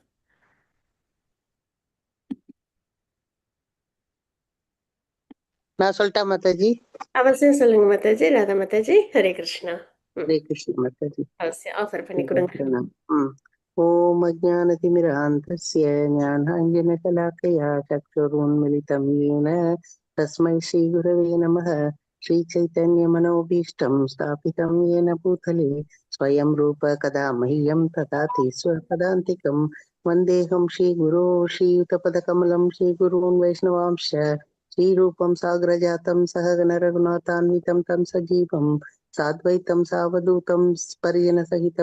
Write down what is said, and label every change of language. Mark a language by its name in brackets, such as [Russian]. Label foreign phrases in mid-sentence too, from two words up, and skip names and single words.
[Tamil] நான் சொல்லிட்டா மாதாஜி? அவசியம் சொல்லுங்க மாதாஜி. ராதா மாதாஜி. ஹரே கிருஷ்ணா. ஹரே கிருஷ்ண மாதாஜி. அவசியம் ஆஃபர் பண்ணி கொடுங்க. [Sanskrit] ओम् अज्ञानतिमिरान्धस्य ज्ञानाञ्जनशलाकया चक्षुरुन्मीलितम् येन तस्मै श्रीगुरवे नमः. श्रीचैतन्यमनोभीष्टं स्थापितं येन भूतले स्वयं रूप कदा मह्यं ददाति स्वपदान्तिकं वन्देऽहं श्रीगुरो श्रीयुतपदकमलं श्रीगुरून् वैष्णवांश्च श्रीरूपं साग्रजातं सहगण रघुनाथान्वितं तं सजीवं साद्वैतं सावधूतं परिजनसहितं